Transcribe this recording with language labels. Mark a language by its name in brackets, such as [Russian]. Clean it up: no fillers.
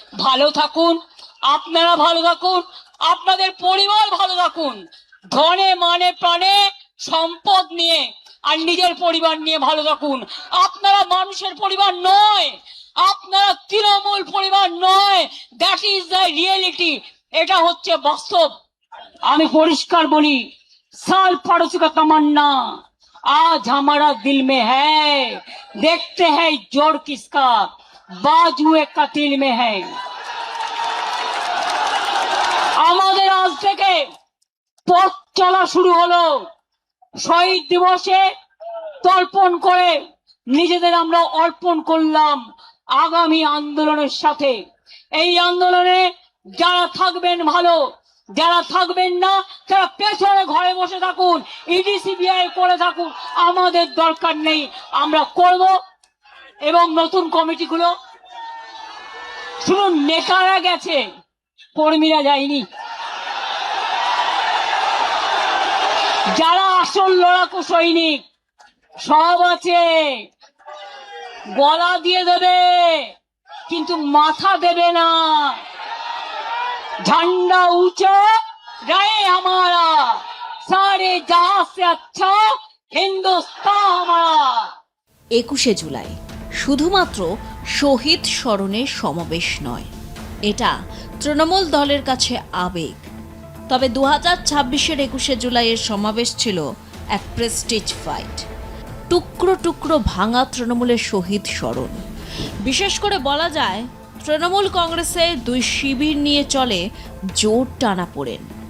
[Bangla] ভালো থাকুন, আপনারা ভালো থাকুন, আপনাদের পরিবার ভালো থাকুন, ধনে মানে প্রাণে সম্পদ নিয়ে আর নিজের পরিবার নিয়ে ভালো থাকুন। আপনারা মানুষের পরিবার নয়, আপনারা তৃণমূল পরিবার নয়। [English] that is the reality, [Bangla] এটা হচ্ছে বাস্তব। আমি পরিষ্কার বলি, [Hindi] साल पड़ोसी का तमन्ना आज हमारा दिल में है, देखते हैं जोर किसका बाजुए कतिल में है। [Bangla] আমাদের আজ থেকে পথ চলা শুরু হলো। শহীদ দিবসে তর্পণ করে নিজেদের আমরা অর্পণ করলাম আগামী আন্দোলনের সাথে। এই আন্দোলনে যারা থাকবেন ভালো, যারা থাকবেন না তারা পেছনে ঘরে বসে থাকুন, ইডি সিবিআই করে থাকুন, আমাদের দরকার নেই। আমরা করব। এবং নতুন কমিটিগুলো শুধু নেতারা গেছে, কর্মীরা যায়নি। যারা আসল লড়াকু সৈনিক সব আছে, গলা দিয়ে দেবে কিন্তু মাথা দেবে না। [Hindi] झंडा ऊंचा रहे हमारा, सारे जहां से अच्छा हिंदुस्तान हमारा। [Bangla] 21শে জুলাই শুধুমাত্র শহীদ স্মরণের সমাবেশ নয়, এটা তৃণমূল দলের কাছে আবেগ। তবে 2026-এর 21শে জুলাইয়ের সমাবেশ ছিল এক প্রেস্টিজ ফাইট। টুকরো টুকরো ভাঙা তৃণমূলের শহীদ স্মরণ। বিশেষ করে বলা যায় তৃণমূল কংগ্রেসের দুই শিবির নিয়ে চলে জোর টানাপোড়েন।